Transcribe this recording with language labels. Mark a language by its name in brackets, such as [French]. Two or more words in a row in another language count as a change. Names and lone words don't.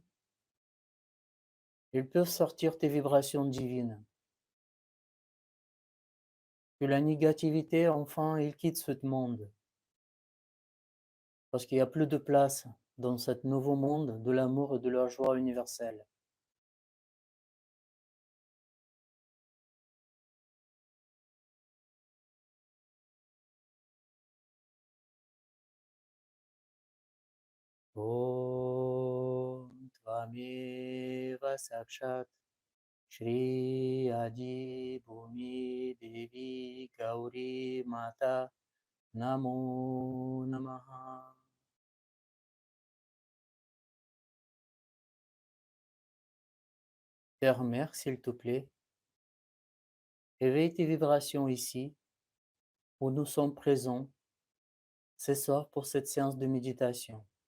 [French] Ils peuvent sortir tes vibrations divines. Que la négativité, enfin, il quitte ce monde. Parce qu'il n'y a plus de place dans ce nouveau monde de l'amour et de la joie universelle. [Sanskrit] Om Tvameva Sakshat Shri Adi Bhumi Devi Gauri Mata Namo Namaha. [French] Terre-mère, s'il te plaît, éveille tes vibrations ici, où nous sommes présents ce soir pour cette séance de méditation.